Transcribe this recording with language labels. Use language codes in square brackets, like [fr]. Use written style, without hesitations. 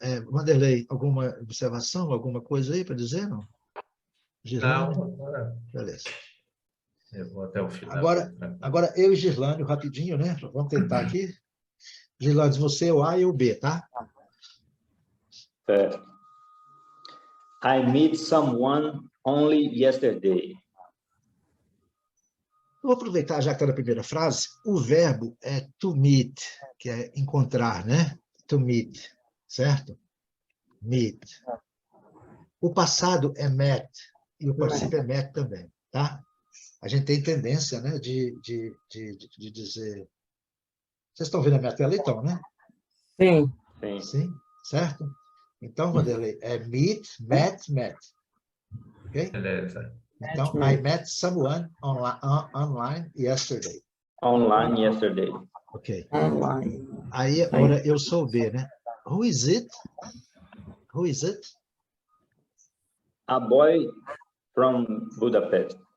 [pt] Vanderlei, alguma observação, alguma coisa aí para dizer, não? Girlânio? Não, Beleza. eu vou até o final. Agora eu e Girlânio, rapidinho, né? Vamos tentar aqui. Girlânio, você é o A e o B, tá? [en] I met someone only yesterday. [pt] Vou aproveitar, já que está na primeira frase, o verbo é to meet, que é encontrar, né? To meet, certo? Meet. O passado é met, e o particípio é met também, tá? A gente tem tendência, né, de dizer... Vocês estão vendo a minha tela, então, né? Sim. Sim, certo? Então, Vanderlei, é [en] meet, met, met. [pt] Ok? Beleza. [en] Então, I met someone online yesterday. Online yesterday. Ok. Online. [pt] Aí, agora, eu sou o B, né? [en] Who is it? Who is it? A boy from Budapest.